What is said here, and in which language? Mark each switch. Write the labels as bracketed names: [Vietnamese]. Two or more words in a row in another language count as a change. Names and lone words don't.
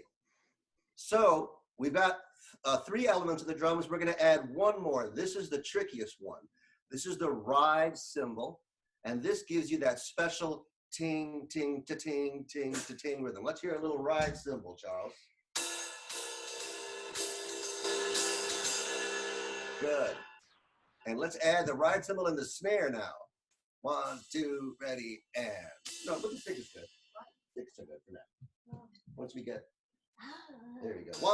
[English] So we've got 3 elements of the drums. We're going to add one more. This is the trickiest one. This is the ride cymbal. And this gives you that special ting, ting, ta-ting, ting, ta-ting rhythm. Let's hear a little ride cymbal, Charles. Good. And let's add the ride cymbal and the snare now. 1, 2, ready, and. No, look at 6 is good. 6 are good for now. Once we get, there you go.